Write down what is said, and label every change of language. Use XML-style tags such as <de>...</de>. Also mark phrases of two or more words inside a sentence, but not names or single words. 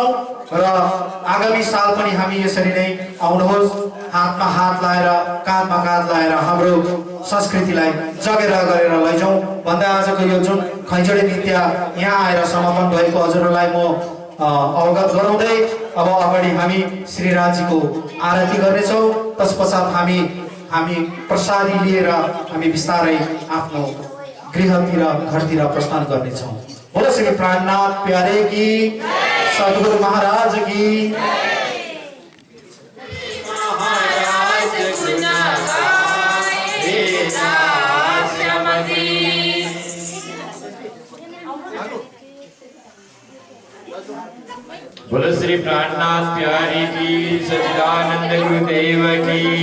<ne>र आगामी साल पनि हामी यसरी नै आउनुहोस्, हातमा हात लाएर काँधमा काँध लाएर हाम्रो संस्कृतिलाई जगेरा गरेर लैजाउँ भन्दै आजको यो जुन खैँजडी नृत्य यहाँ आएर समापन भएको हजुरहरूलाई म अवगत गराउँदै अब अगाडि हामी श्रीराजीको आरती गर्नेछौँ। तत्पश्चात हामी प्रसादी लिएर हामी बिस्तारै आफ्नो गृहतिर घरतिर प्रस्थान गर्नेछौँ।</ne> <hi>बोलो श्री प्राणनाथ प्यारे की, सद्गुरु महाराज की। बोलो श्री प्राणनाथ प्यारी की, सच्चिदानंद गुरुदेव की।</hi>